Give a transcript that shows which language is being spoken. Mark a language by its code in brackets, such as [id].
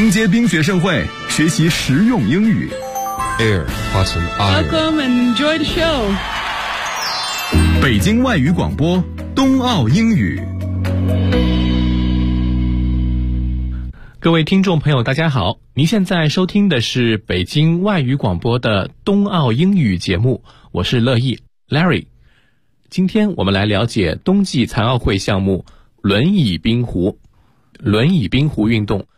[zh] 冰雪盛会，学习实用英语。 [en] Air, Autumn, Air. Welcome and enjoy the show. [zh] 北京外语广播，冬奥英语。各位听众朋友，大家好，您现在收听的是北京外语广播的冬奥英语节目，我是乐意 Larry。今天我们来了解冬季残奥会项目轮椅冰壶，轮椅冰壶运动。